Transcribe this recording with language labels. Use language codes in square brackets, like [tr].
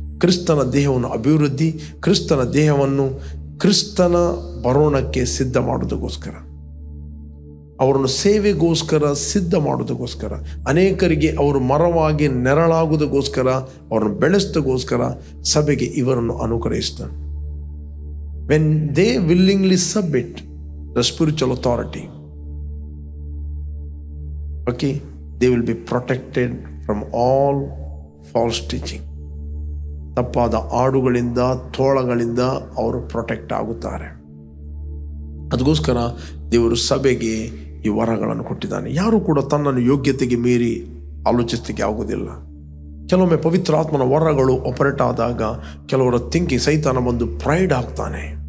[kn] ಕ್ರಿಸ್ತನ ದೇಹವನ್ನು ಅಭಿವೃದ್ಧಿ, ಕ್ರಿಸ್ತನ ದೇಹವನ್ನು ಕ್ರಿಸ್ತನ ಬರೋಣಕ್ಕೆ ಸಿದ್ಧ ಮಾಡೋದಕ್ಕೋಸ್ಕರ, ಅವರನ್ನು ಸೇವೆಗೋಸ್ಕರ ಸಿದ್ಧ ಮಾಡೋದಕ್ಕೋಸ್ಕರ, ಅನೇಕರಿಗೆ ಅವರು ಮರವಾಗಿ ನೆರಳಾಗುವುದಕ್ಕೋಸ್ಕರ, ಅವರನ್ನು ಬೆಳೆಸೋದಕ್ಕೋಸ್ಕರ ಸಭೆಗೆ ಇವರನ್ನು ಅನುಗ್ರಹಿಸ್ತಾನೆ. [en] When they willingly submit the spiritual authority, okay, they will be protected from all false teaching. [kn] ತಪ್ಪಾದ ಆಡುಗಳಿಂದ, ತೋಳಗಳಿಂದ ಅವರು ಪ್ರೊಟೆಕ್ಟ್ ಆಗುತ್ತಾರೆ. ಅದಕ್ಕೋಸ್ಕರ ದೇವರು ಸಭೆಗೆ ಈ ವರಗಳನ್ನು ಕೊಟ್ಟಿದ್ದಾನೆ. ಯಾರು ಕೂಡ ತನ್ನನ್ನು ಯೋಗ್ಯತೆಗೆ ಮೀರಿ ಆಲೋಚಿಸಲಿಕ್ಕೆ ಆಗುವುದಿಲ್ಲ. ಕೆಲವೊಮ್ಮೆ ಪವಿತ್ರಾತ್ಮನ ವರಗಳು ಆಪರೇಟ್ ಆದಾಗ ಕೆಲವರ ಥಿಂಕಿಂಗ್, ಸೈತಾನ ಬಂದು ಪ್ರೈಡ್ ಆಗ್ತಾನೆ.